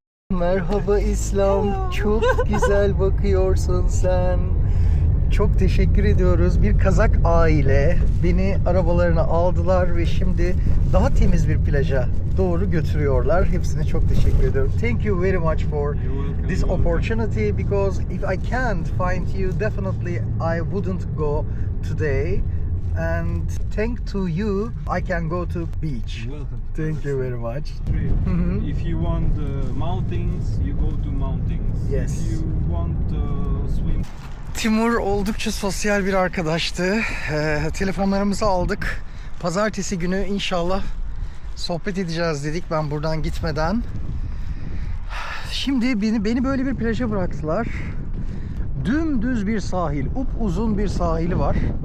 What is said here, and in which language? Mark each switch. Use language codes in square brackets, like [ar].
[tr] Merhaba İslam, çok güzel bakıyorsun sen. Çok teşekkür ediyoruz. Bir Kazak aile beni arabalarına aldılar ve şimdi daha temiz bir plaja doğru götürüyorlar. Hepsine çok teşekkür ediyorum. [en] Thank you very much for this opportunity because if I can't find you, definitely I wouldn't go today. And thanks to you, I can go to beach. Welcome. Thank you very much. If you want mountains, you go to mountains. Yes. If you want swim. [tr] Timur oldukça sosyal bir arkadaştı. Telefonlarımızı aldık. Pazartesi günü inşallah sohbet edeceğiz dedik ben buradan gitmeden. Şimdi beni böyle bir plaja bıraktılar. Dümdüz bir sahil, upuzun bir sahili var.